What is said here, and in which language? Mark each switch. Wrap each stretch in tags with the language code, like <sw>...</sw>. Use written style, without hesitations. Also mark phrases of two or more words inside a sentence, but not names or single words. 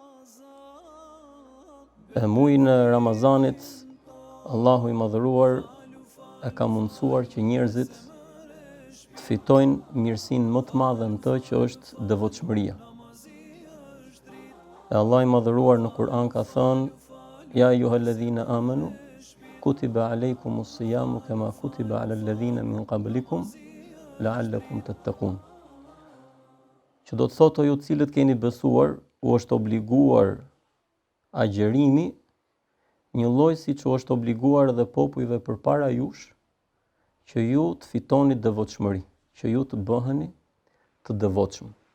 <sq>E muajin e Ramazanit, Allahu i madhëruar e ka mundësuar që njerëzit të fitojnë mirësinë më të madhe në të që është devotshmëria. E Allah i madhëruar në Kur'an ka thënë:</sq> <ar>يا أيها الذين آمنوا كتب عليكم الصيام كما كتب على الذين من قبلكم لعلكم تتقون.</ar> <sq>Që do të thotë o ju të cilët keni besuar, u është obliguar agjerimi, një lloj siç u është obliguar edhe popujve përpara jush, që ju të fitoni devotshmëri, që ju të bëheni të devotshëm.</sq>